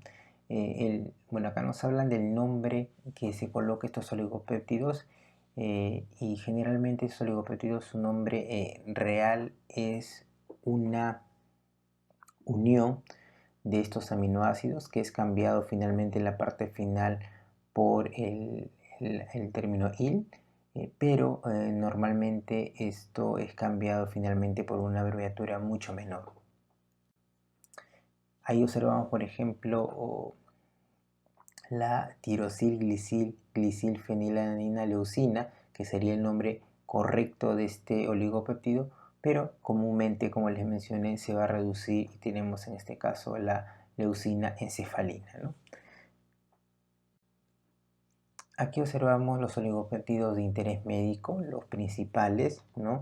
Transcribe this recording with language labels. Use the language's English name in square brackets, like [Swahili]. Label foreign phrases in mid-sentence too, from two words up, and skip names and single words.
[Spanish] Bueno, acá nos hablan del nombre que se coloca a estos oligopéptidos y generalmente estos oligopéptidos, su nombre real es una unión de estos aminoácidos que es cambiado finalmente en la parte final por el término il, pero normalmente esto es cambiado finalmente por una abreviatura mucho menor. Ahí observamos, por ejemplo, la tirosil-glisil-fenilalanina leucina, que sería el nombre correcto de este oligopéptido, pero comúnmente, como les mencioné, se va a reducir y tenemos en este caso la leucina encefalina, ¿no? Aquí observamos los oligopéptidos de interés médico, los principales, ¿no?